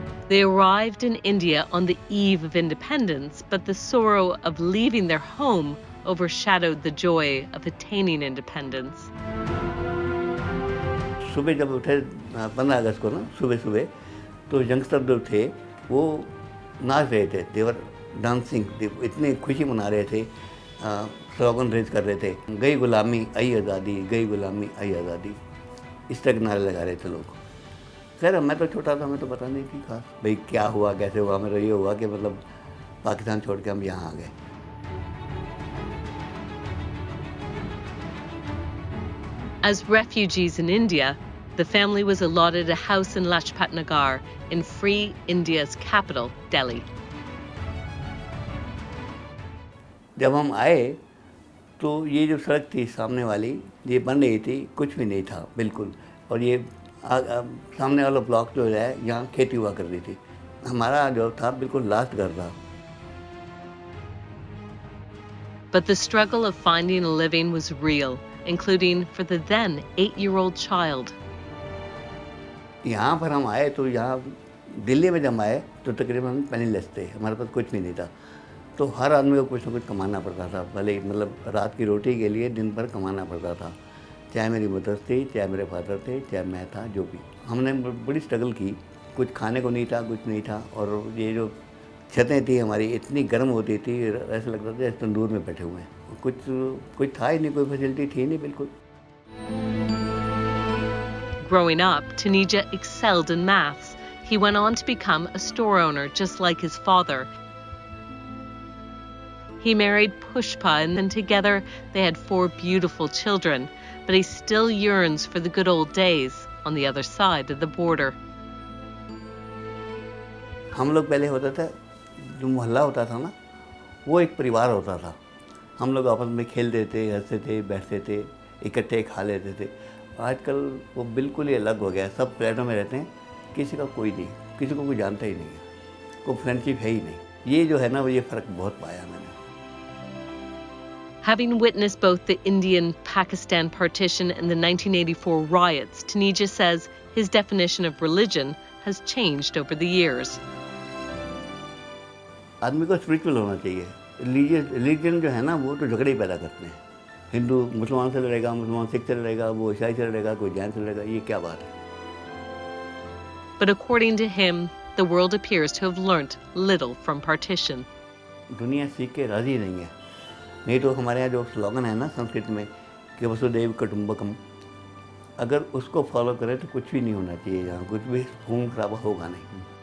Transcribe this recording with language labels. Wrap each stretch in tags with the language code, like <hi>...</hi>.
<en>They arrived in India on the eve of independence, but the sorrow of leaving their home overshadowed the joy of attaining independence.</en> <hi>सुबह जब उठे 15 अगस्त को ना, सुबह तो youngster जो थे वो नाच रहे थे,</hi> <en>they were dancing,</en> <hi>इतनी खुशी मना रहे थे,</hi> <en>slogan raise</en> <hi>कर रहे थे, गई गुलामी आई आज़ादी, गई गुलामी आई आज़ादी, इस तरह के नारे लगा रहे थे लोग। खैर मैं तो छोटा था, मैं तो पता नहीं थी खास भाई क्या हुआ कैसे हुआ। मेरा ये हुआ कि मतलब पाकिस्तान छोड़ के हम यहाँ आ गए।</hi> <en>As refugees in India, the family was allotted a house in Lajpat Nagar in free India's capital, Delhi.</en> <hi>जब हम आए तो ये जो सड़क थी सामने वाली, ये बन रही थी, कुछ भी नहीं था बिल्कुल। और ये सामने वाला ब्लॉक जो है यहाँ खेती हुआ करती थी। हमारा जो था बिल्कुल लास्ट घर था।</hi> <en>But the struggle of finding a living was real, including for the then 8-year-old child.</en> <hi>यहाँ पर हम आए तो यहाँ दिल्ली में जब आए तो तकरीबन पेनीलेस थे, हमारे पास कुछ भी नहीं था। तो हर आदमी को कुछ ना कुछ कमाना पड़ता था, भले मतलब रात की रोटी के लिए दिन भर कमाना पड़ता था। चाहे मेरी मदर थी, चाहे मेरे फादर थे, चाहे मैं था, जो भी। हमने बड़ी स्ट्रगल की, कुछ खाने को नहीं था, कुछ नहीं था। और ये जो छतें थी हमारी इतनी गर्म होती थी, ऐसा लगता था जैसे तंदूर में बैठे हुए हैं। कुछ था ही नहीं, कोई फैसिलिटी थी नहीं बिल्कुल।</hi> <en>Growing up, Taneja excelled in maths. He went on to become a store owner just like his father. He married Pushpa and together they had 4 beautiful children, but he still yearns for the good old days on the other side of the border.</en> <hi>हम लोग पहले होता था, जो मोहल्ला होता था ना, वो एक परिवार होता था। हम लोग आपस में खेलते थे, हंसते थे, बैठते थे, इकट्ठे खा लेते थे। आजकल वो बिल्कुल ही अलग हो गया है। सब फ्लैटों में रहते हैं, किसी का कोई नहीं, किसी को कोई जानता ही नहीं है, कोई फ्रेंडशिप है ही नहीं। ये जो है ना, वो ये फ़र्क बहुत पाया मैंने।</hi> <en>Having witnessed both the Indian-Pakistan partition and the 1984 riots, Taneja says his definition of religion has changed over the years.</en> <hi>आदमी को स्पिरिचुअल होना चाहिए। रिलीजन जो है ना, वो तो झगड़े ही पैदा करते हैं। हिंदू मुसलमान से लड़ेगा, मुसलमान सिख से लड़ेगा, वो ईसाई से लड़ेगा, कोई जैन से लड़ेगा, ये क्या बात है।</hi> <en>But according to him, the world appears to have learnt little from partition.</en> <hi>दुनिया सीख के राजी नहीं है। नहीं तो हमारे यहाँ जो स्लोगन है ना संस्कृत में कि वसुदेव कुटुंबकम, अगर उसको फॉलो करें तो कुछ भी नहीं होना चाहिए यहाँ, कुछ भी खून खराबा होगा नहीं।</hi>